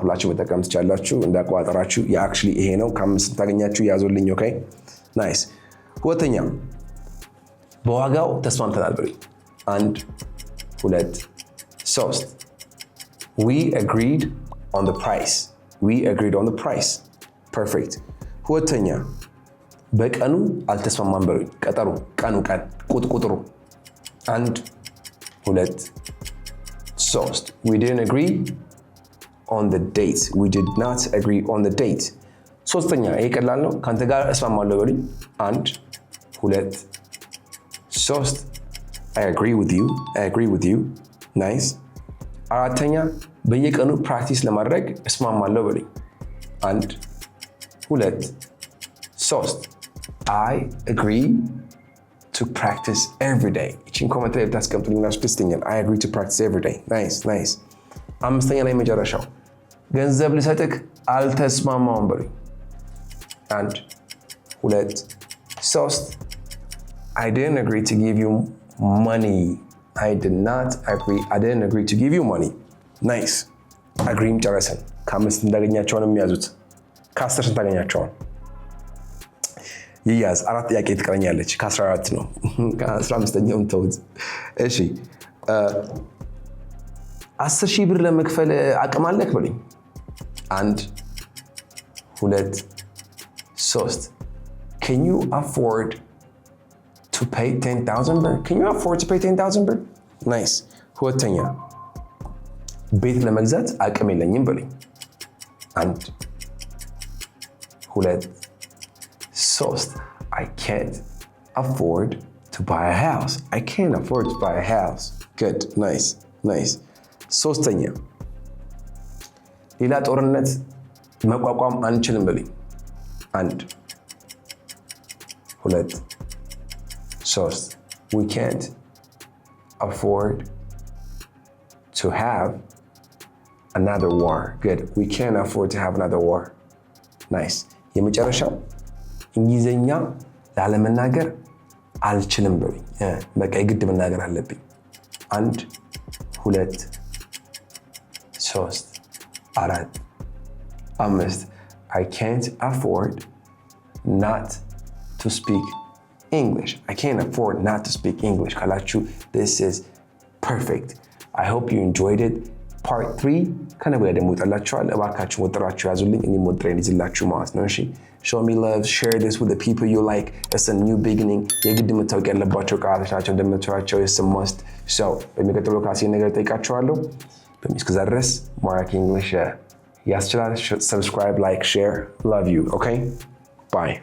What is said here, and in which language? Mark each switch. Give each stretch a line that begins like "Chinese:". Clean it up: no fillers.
Amharic: ብላችሁ መጠቀም ትችላላችሁ እንዳቋጠራችሁ። የአክቹሊ ይሄ ነው። ከአምስት ታገኛችሁ ያዙልኝ። ኦኬ ናይስ። ሁለተኛ በዋጋው ተስማምተናል በሉኝ። 1 2
English: ሶስት we agreed on the price. We agreed on the price. Perfect.
Amharic: ሁለተኛ በቀኑ አልተስማማን በሉኝ። ቀጠሩ ቀኑ ቀን ቁጥሩ 1 2 3
English: we didn't agree on the date. We did not agree on the date.
Amharic: ሶስተኛ ይሄ ቀላል ነው። ካንተ ጋር እስማማለሁ በሉኝ።
English: 1 2 3 I agree with you. I agree with you. Nice.
Amharic: አራተኛ በየቀኑ ፕራክቲስ ለማድረግ እስማማለሁ በሉኝ። 1 2 3
English: I agree to practice every day.
Amharic: እቺን ኮሜንት ላይ ብታስቀምጡልኝ ያስደስተኛል።
English: I agree to practice every day. Nice.
Amharic: አምስተኛ ላይ መጨረሻው ገንዘብ ልሰጥክ አልተስማማውም በሉኝ። 1 2 3
English: I didn't agree to give you money. I didn't agree to give you money. Nice.
Amharic: Agreeም ጨረሰን። ከአምስት እንዳገኛቸውን የሚያዙት ከ10 ስንት ታገኛቸውን ይያዝ። 4 ጥያቄ ትቀረኛለች። ከ14 ነው። ከ15ኛውም ተውት። እሺ 10,000 ብር ለመክፈል አቅም አለክ በሉኝ። 1 2 3
English: Can you afford to pay 10,000
Amharic: ብር?
English: Can you afford to pay 10,000 ብር? Nice.
Amharic: ሁለተኛ ቤት ለመግዛት አቅም የለኝም በሉኝ።
English: 1 2 3 I can't afford to buy a house. I can't afford to buy a house. Good. Nice.
Amharic: ሶስተኛ ሌላ ጦርነት መቋቋም አንችልም በሉኝ።
English: 1 2 3 We can't afford to have another war. Good. We can't afford to have another war. Nice.
Amharic: የመጨረሻው እንግሊዘኛ ላለመናገር አልችልም በሉኝ። በቃ የግድ መናገር አለብኝ። 1 2 3 4 5
English: I can't afford not to speak English. I can't afford not to speak English. ካላችሁ this is perfect. I hope you enjoyed it.
Amharic: Part 3 ከነገ ወዲያ ደግሞ ይጠላችኋል። እባካችሁ ወጥራችሁ ያዙልኝ። እኔም ወጥሬን ይዝላችሁ ማለት ነው። እሺ
English: show me love, share this with the people you like. It's a new beginning.
Amharic: የግድ መታወቅ ያለባቸው ቃላቶች ናቸው እንደምትሏቸው
English: it's a must.
Amharic: So በሚቀጥለው ካሴ ነገር ጠይቃችኋለሁ። በሚስከዛ ድረስ ማራኪ እንግሊሽ ያስችላል።
English: Subscribe, like, share. Love you. Okay? Bye.